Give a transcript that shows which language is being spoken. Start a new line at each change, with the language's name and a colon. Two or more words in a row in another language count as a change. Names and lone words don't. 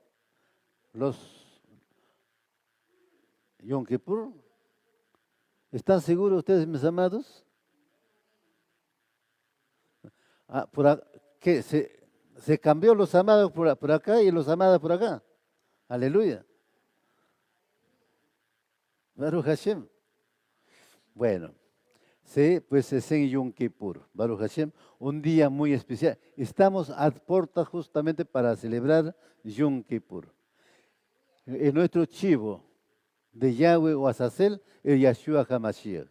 Spanish: Los Yom Kippur. ¿Están seguros ustedes, mis amados? ¿Qué? Se cambió los amados por acá y los amadas por acá.
Hebrew: Aleluya. ברוך השם.
Spanish: Bueno, sí, pues es en Yom Kippur.
Hebrew: ברוך השם,
Spanish: un día muy especial. Estamos a puertas justamente para celebrar Yom Kippur. En nuestro chivo, de Yahweh o Azazel, el Yahshua HaMashiach.